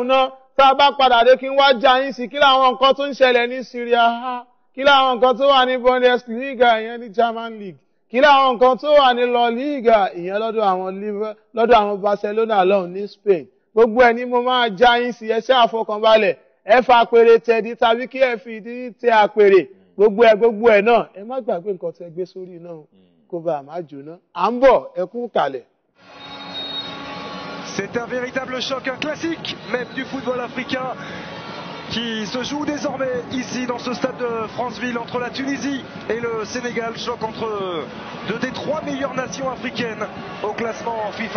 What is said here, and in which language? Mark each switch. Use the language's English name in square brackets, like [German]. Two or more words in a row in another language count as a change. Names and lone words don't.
[Yoruba] náà tá a bá padà dé kí n wá já yín sí kí láwọn nǹkan tó ń ṣẹlẹ̀ ní Syria kí láwọn nǹkan tó wà ní Bundesliga ìyẹn ní [English] German League [Yoruba] kí láwọn nǹkan tó wà ní La Liga ìyẹn lọ́dọ̀ àwọn Barcelona lọ́hùn ní Spain gbogbo ẹ̀ ni mo máa já yín sí ẹ ṣe àfọkànbalẹ̀ ẹ fa àpèrè tẹ̀dí tàbí kí ẹ fi ìdí tẹ àpèrè gbogbo ẹ̀ náà ẹ má gbàgbé nǹkan tẹ gbé sórí náà kó bá a má jóná à ń bọ̀ ẹ kú kalẹ̀. [French] C'est un véritable choc, un classique même du football africain qui se joue désormais ici dans ce stade de Franceville entre la Tunisie et le Sénégal. Choc entre deux des 3 meilleures nations africaines au classement FIFA.